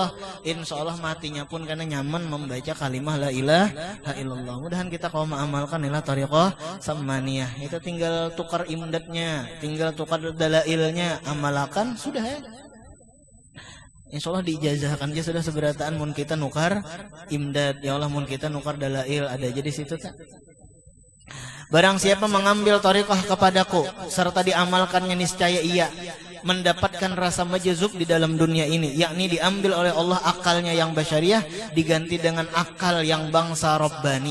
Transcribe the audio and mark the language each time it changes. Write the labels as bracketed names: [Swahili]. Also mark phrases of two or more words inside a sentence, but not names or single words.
[Indonesian] Insyaallah matinya pun karena nyaman membaca kalimah [Arabic] لا إله إلا الله. [Indonesian] Mudahan kita kalau mengamalkan ilah thariqah samaniyah. [Banjar] Itu tinggal tukar imdadnya, tinggal tukar dalailnya, amalakan sudah ya. Insyaallah diijazahkan aja sudah seberataan mun kita nukar imdad, ya Allah mun kita nukar dalail ada aja di situ tak. [Indonesian] Barang siapa mengambil thariqah kepadaku serta diamalkannya, niscaya ia mendapatkan rasa majzub di dalam dunia ini, yakni diambil oleh Allah akalnya yang basyariah diganti dengan akal yang bangsa Rabbani.